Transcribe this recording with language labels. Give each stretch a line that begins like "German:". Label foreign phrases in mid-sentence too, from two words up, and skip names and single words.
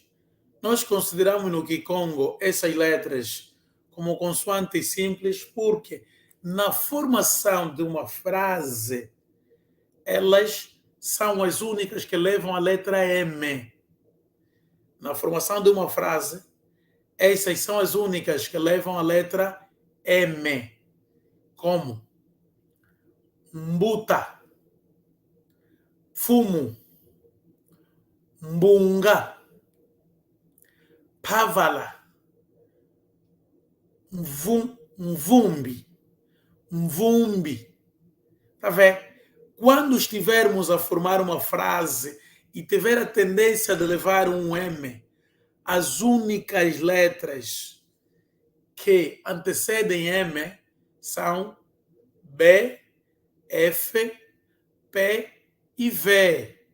Portuguese: Nós consideramos no Kikongo essas letras como consoantes simples porque na formação de uma frase elas são as únicas que levam a letra M. Na formação de uma frase, essas são as únicas que levam a letra M, como
Kongo: mbuta, fumo, mbunga, pavala, mvumbi, mvumbi.
Portuguese: Tá vendo? Quando estivermos a formar uma frase e tiver a tendência de levar um M, as únicas letras que antecedem M são B, F, P e V.